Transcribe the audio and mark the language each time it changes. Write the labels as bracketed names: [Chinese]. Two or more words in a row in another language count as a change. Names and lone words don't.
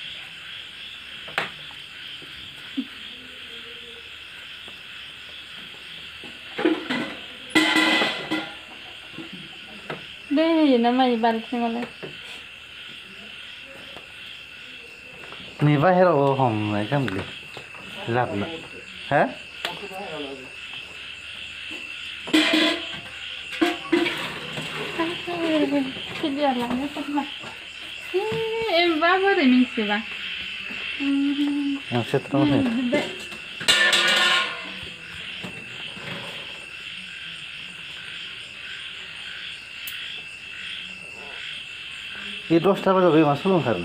[Bodo] दै होयो ना मायो बाल्थिङावलाय नै बाहेराव हमनाय खामलै लाबोना हा [Indonesian] Video lainnya sama. [Bodo] Boरै मिन्थियोबा आंसो थांबाय ये 10टा बाजायाव बे मा सुलुं ओंखारोना